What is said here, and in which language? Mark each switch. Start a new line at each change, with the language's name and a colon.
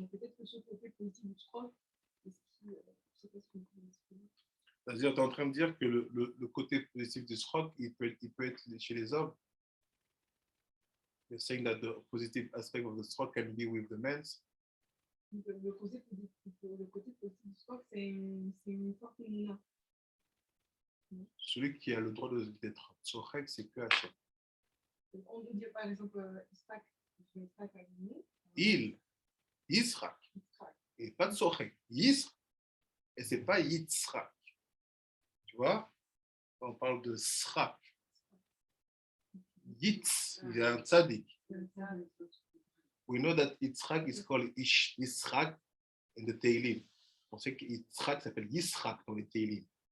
French: Donc peut-être que ce côté positif du stroke, c'est ce qui, je sais pas ce que vous pouvez expliquer. C'est-à-dire, tu es en train de dire que le côté positif du stroke, il peut être chez les hommes.
English: You're saying that the positive aspect of the stroke can be with the men.
French: Le côté positif du stroke, c'est une forte émotion. Celui qui a le droit d'être tzorek, c'est que Hachem. On peut dire par exemple Yitzhak a gagné. Il, Yitzhak, et pas tzorek, Yitzhak, et c'est pas Yitzhak. Tu vois, on parle de srak. Yitz, il y a un tzadik.
English: We know that Yitzhak is called Yitzhak in the Teilim.
French: On sait que Yitzhak s'appelle Yitzhak dans les Teilim.